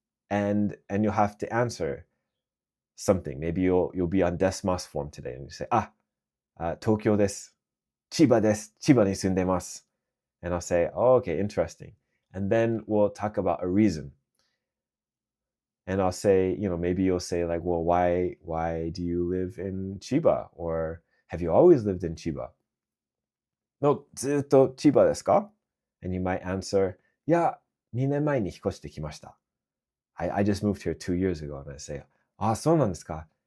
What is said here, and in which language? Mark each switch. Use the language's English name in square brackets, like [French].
[English] And you'll have to answer something. Maybe you'll be on desmas form today, and you say, [Japanese] 東京です. Chiba desu. Chiba ni sundemasu. [English] And I'll say, oh, okay, interesting. And then we'll talk about a reason. And I'll say, maybe you'll say like, well, why do you live in Chiba? Or have you always lived in Chiba? [Japanese] No, ずっと千葉ですか? [English] And you might answer, [Japanese] いや、2年前に引っ越してきました。 [English] I just moved here 2 years ago. And I say, [Japanese] あ、そうなんですか。